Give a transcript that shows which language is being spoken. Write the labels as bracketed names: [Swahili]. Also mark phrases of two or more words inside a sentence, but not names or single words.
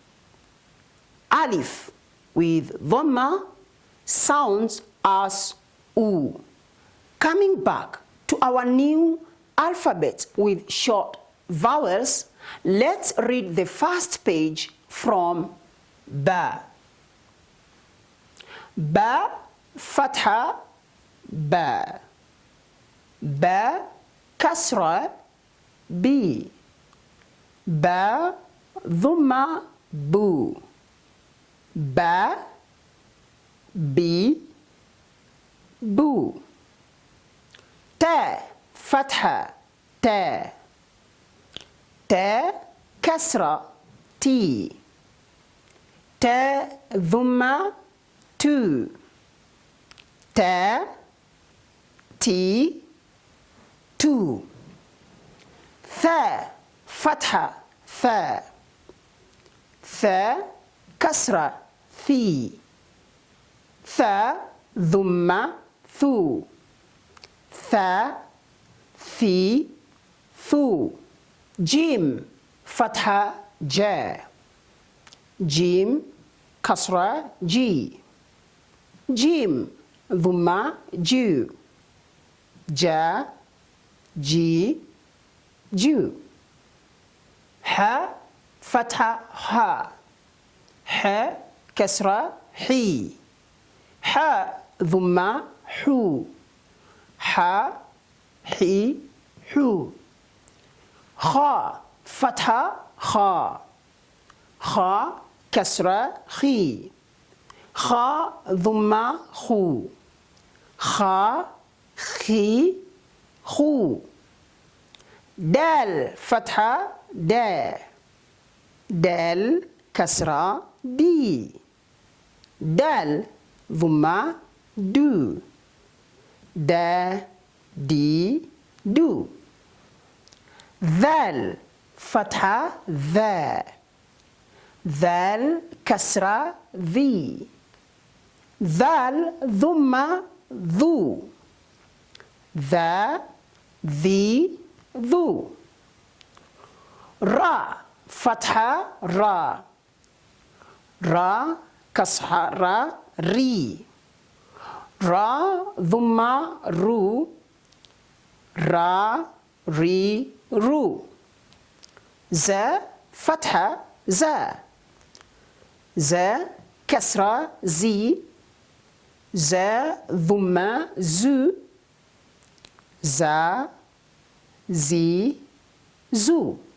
[English] Alif with dhamma sounds as U. Coming back to our new alphabet with short vowels, let's read the first page from Ba. Ba, fatha, Ba. Ba, kasra, B. Ba, dhamma, Bu. Ba, B, Bu. Ta, fatha, Ta. Ta, kasra, T. Ta, dhamma, Tu. Ta, T, Tu. Tha, fatha, Tha. Tha, kasra, Thi. Tha, dhamma, Thu. Tha, Thi, Thu. Jim, fatha, Ja. Jim, kasra, Ji. Jim, dhamma, Ju. Ja, Ji, Ju. Ha, fatha, Ha. Ha, kasra, Hi. Ha, dhamma, Hu. Ha, Hi, Hu. Kha, fatha, Kha. Kha, kasra, Khi. Kha, dhamma, Khu. Kha, Khi, Khu. Dal, fatha, Da. Dal, kasra, Di. Dal, dhamma, Du. Da, Di, Du. Dhal, fatha, Dha. Dhal, kasra, Dhi. Dhal, dhamma, Dhu. Dha, Dhi, Dhu. Ra, fatha, Ra. Ra, kasra, Ri. Ra, dhamma, Ru. Ra, Ri, Ru. Za, fatha, Za. Za, kasra, Zi. Za, dhamma, Zu. Za, Zi, Zu.